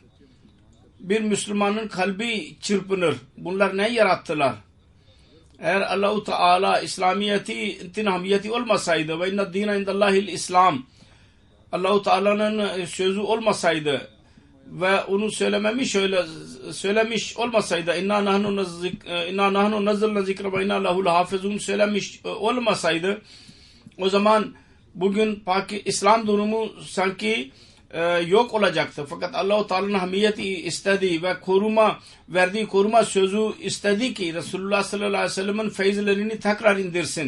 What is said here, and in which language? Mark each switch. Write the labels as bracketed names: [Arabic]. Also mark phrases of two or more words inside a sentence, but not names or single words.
[Turkish] Bir Müslümanın kalbi çırpınır. Bunlar ne yarattılar? Eğer Allah-u Teala İslamiyeti hamiyeti olmasaydı ve [Arabic] إن الدين عند الله الإسلام, [Turkish] Allah-u Teala'nın sözü olmasaydı ve onu söylemiş olmasaydı [Arabic] إنا نحن نزلنا الذكر وإنا له لحافظون [Turkish] söylemiş olmasaydı o zaman bugün İslam durumu sanki yok olacaktı. Fakat Allah-u Teala'nın hamiyeti istedi ve verdiği koruma sözü istedi ki Resulullah [Arabic] صلى الله عليه وسلم'in [Turkish] feyizlerini tekrar indirsin.